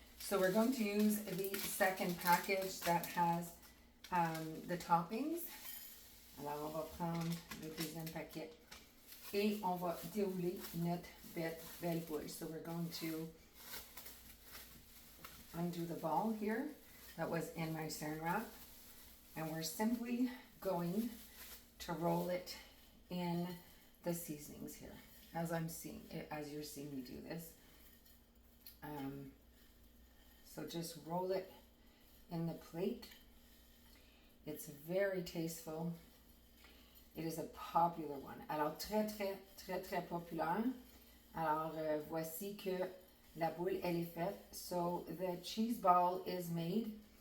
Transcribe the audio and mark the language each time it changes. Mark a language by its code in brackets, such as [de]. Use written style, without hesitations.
[en] So we're going to use the second package that has the toppings. [fr] Alors, on va prendre le deuxième paquet et on va dérouler notre belle boule. [en] So we're going to undo the ball here that was in my saran wrap. And we're simply going to roll it in the seasonings here, as you're seeing me do this. So just roll it in the plate. It's very tasteful. It is a popular one. [fr] Alors, très populaire. Alors, voici que la boule, elle est faite. [en] So, the cheese ball is made.